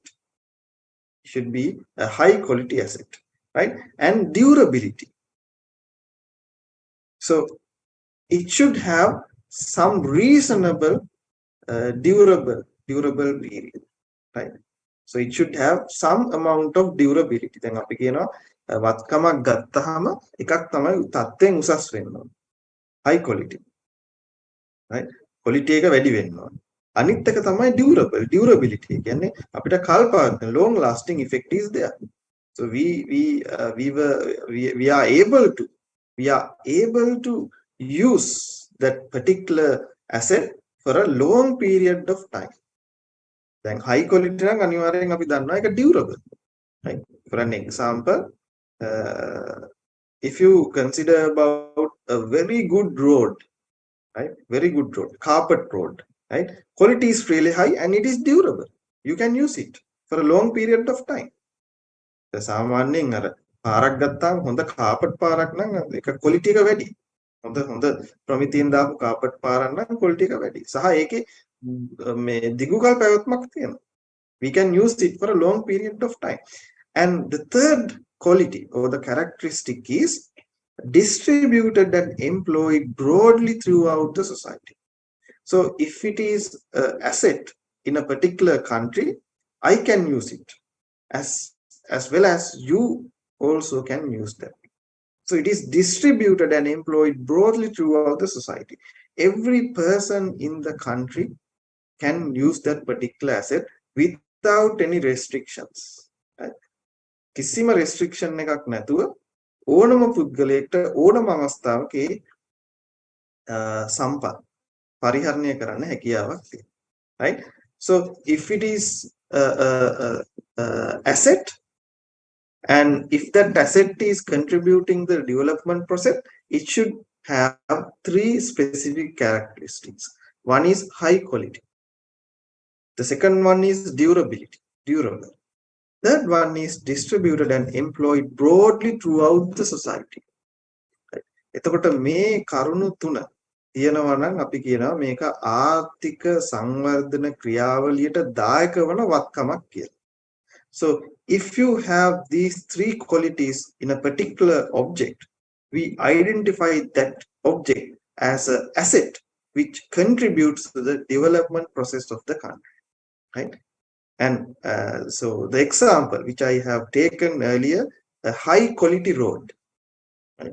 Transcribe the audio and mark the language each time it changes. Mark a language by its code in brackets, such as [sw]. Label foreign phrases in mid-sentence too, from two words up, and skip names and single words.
[en] It should be a high quality asset, right? And durability. So it should have some reasonable durable period, right? So it should have some amount of durability. [si] දැන් අපි කියනවා වත්කමක් ගත්තාම එකක් තමයි තත්ත්වෙන් උසස් වෙන්න ඕන. [en] High quality, right? [si] Quality එක වැඩි වෙන්න ඕන. අනිත් එක තමයි durability. කියන්නේ අපිට කල්ප [en] long lasting effect is there. So we are able to use that particular asset for a long period of time. Then high quality [si] නම් අනිවාර්යෙන් අපි දන්නවා ඒක durable, right? [en] For an example, if you consider about a very good road, right? Very good road, carpet road, right? Quality is really high and it is durable. You can use it for a long period of time. [si] සාමාන්‍යයෙන් අර පාරක් ගත්තාම හොඳ කාපට් පාරක් නම් ඒක quality එක වැඩි. හොඳ ප්‍රමිතියෙන් දාපු කාපට් පාරක් නම් quality එක වැඩි. සහ ඒකේ මේ දිගුකල් පැවැත්මක් තියෙනවා. [en] We can use it for a long period of time. And the third quality or the characteristic is distributed and employed broadly throughout the society. So if it is an asset in a particular country, I can use it as well as you also can use them. So it is distributed and employed broadly throughout the society. Every person in the country can use that particular asset without any restrictions. [si] කිසිම restriction එකක් නැතුව ඕනම පුද්ගලයෙක්ට ඕනම අවස්ථාවක සම්පත් පරිහරණය කරන්න හැකියාවක් තියෙනවා. [en] Right? So if it is asset, and if that asset is contributing the development process, it should have three specific characteristics. One is high quality. The second one is durable. Third one is distributed and employed broadly throughout the society. [si] එතකොට මේ කරුණු තුන තියෙනවා නම් අපි කියනවා මේක ආර්ථික සංවර්ධන ක්‍රියාවලියට දායක වන වත්කමක් කියලා. [en] So if you have these three qualities in a particular object, we identify that object as an asset which contributes to the development process of the country, right? And so the example which I have taken earlier, a high quality road, right?